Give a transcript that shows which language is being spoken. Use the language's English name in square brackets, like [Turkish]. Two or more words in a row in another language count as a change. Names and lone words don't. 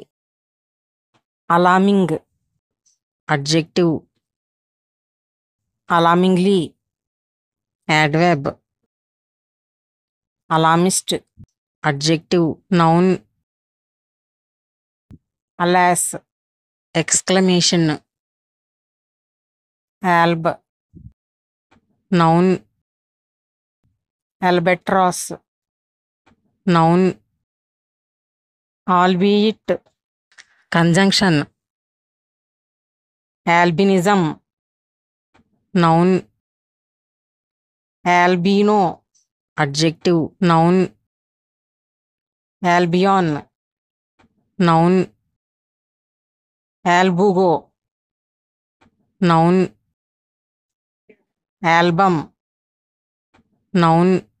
[English] alarming adjective, alarmingly adverb, alarmist adjective noun, alas exclamation, alb noun, albatross noun, albeit conjunction, albinism noun, albino adjective noun, albion noun, albugo noun, album noun,